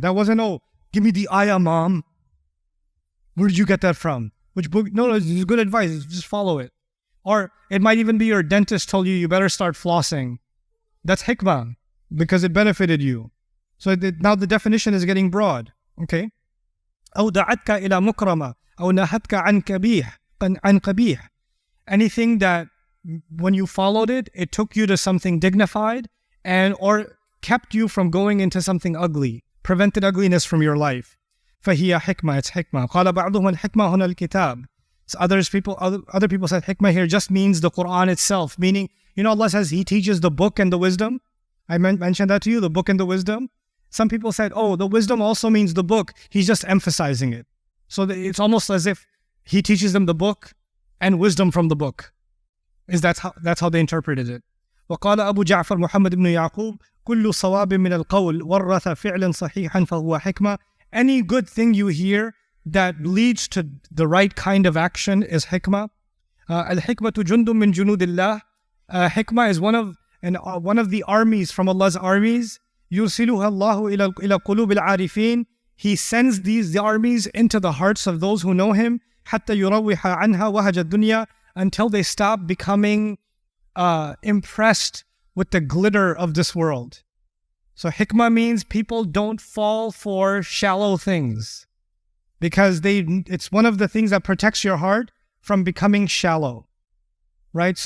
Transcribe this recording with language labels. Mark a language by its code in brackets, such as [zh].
[en] That wasn't, oh, give me the ayah, mom. Where did you get that from? Which book? No, it's good advice. Just follow it. Or it might even be your dentist told you better start flossing. That's hikmah because it benefited you. So now the definition is getting broad. Okay? [ar] أو دعتك إلى مكرمة أو نهتك عن قبيح. [en] Anything that when you followed it, it took you to something dignified and or kept you from going into something ugly, prevented ugliness from your life. [ar] فهي حكمة, [en] it's hikmah. [ar] قال بعضهم الحكمة هنا الكتاب. [en] So other people said hikmah here just means the Quran itself, meaning, Allah says He teaches the book and the wisdom. I mentioned that to you, the book and the wisdom. Some people said, oh, the wisdom also means the book. He's just emphasizing it. So it's almost as if He teaches them the book and wisdom from the book. That's how they interpreted it. [ar] وقال أبو جعفر محمد بن يعقوب كل صواب من القول ورث فعلا صحيحا فهو حكمة. [en] Any good thing you hear that leads to the right kind of action is hikmah. [ar] الحكمة جند من جنود الله. [en] Hikmah is one of the armies from Allah's armies. [ar] يرسلها الله إلى قلوب العارفين. [en] He sends the armies into the hearts of those who know Him [ar] حتى يروح عنها وهج الدنيا, [en] until they stop becoming impressed with the glitter of this world. So hikmah means people don't fall for shallow things because it's one of the things that protects your heart from becoming shallow, right?